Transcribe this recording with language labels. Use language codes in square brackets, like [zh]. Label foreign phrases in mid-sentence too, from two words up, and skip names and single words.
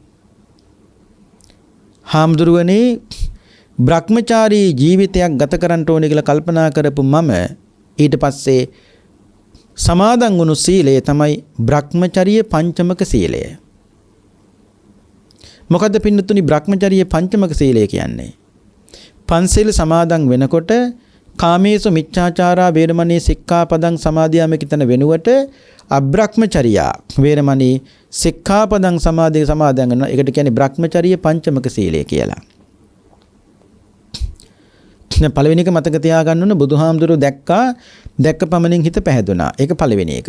[si] හාමුදුරුවනේ බ්‍රහ්මචාරී ජීවිතයක් ගත කරන්න ඕන කියලා කල්පනා කරපු මම ඊට පස්සේ සමාදන් වුණු සීලය තමයි බ්‍රහ්මචර්ය පංචමක සීලය. මොකද්ද පින්නතුනි බ්‍රහ්මචර්ය පංචමක සීලය කියන්නේ? පන්සිල් සමාදන් වෙනකොට [pi] කාමේසු මිච්ඡාචාරා වේරමණී සික්ඛාපදං සමාදියාම [si] කිතන වෙනුවට [pi] අබ්‍රහ්මචර්යා වේරමණී සික්ඛාපදං සමාදිය [si] සමාදන් කරනවා. ඒකට කියන්නේ බ්‍රහ්මචර්ය පංචමක සීලය කියලා. පළවෙනි එක මතක තියාගන්න ඕන බුදුහාමුදුරුවෝ දැක්ක පමණින් හිත පැහැදුනා. ඒක පළවෙනි එක.